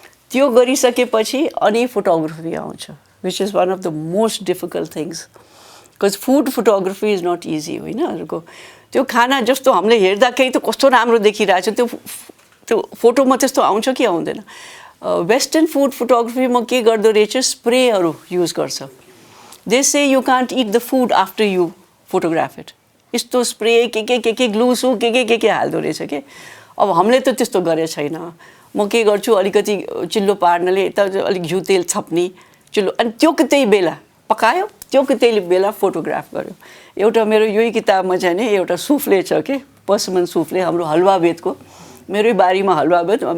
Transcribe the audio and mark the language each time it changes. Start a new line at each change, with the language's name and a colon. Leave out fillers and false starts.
Nepali: त्यो गरिसकेपछि अनि फोटोग्राफी आउँछ,
English: Which is one of the most difficult things, because food photography is not easy होइन।
Nepali: त्यो खाना जस्तो हामीले हेर्दाखेरि त कस्तो राम्रो देखिरहेको छ, त्यो फोटोमा त्यस्तो आउँछ कि आउँदैन। वेस्टर्न फुड फोटोग्राफीमा के गर्दो रहेछ, स्प्रेहरू युज गर्छ।
English: they say you can't eat the food after you photograph it,
Nepali: यस्तो स्प्रे के ग्लुसु के हाल्दो रहेछ कि। अब हामीले त त्यस्तो गरेको छैन। म के गर्छु, अलिकति चिल्लो पार्नले यता अलिक घिउ तेल छप्ने चिल्लो, अनि त्यो त्यही बेला पकायो, त्यो त्यही बेला फोटोग्राफ गर्यो। एउटा मेरो यही किताबमा चाहिँ नि एउटा सुफ्ले छ कि, पसमन सुफ्ले, हाम्रो हलवा बेदको, मेरै बारीमा हलवा बेद।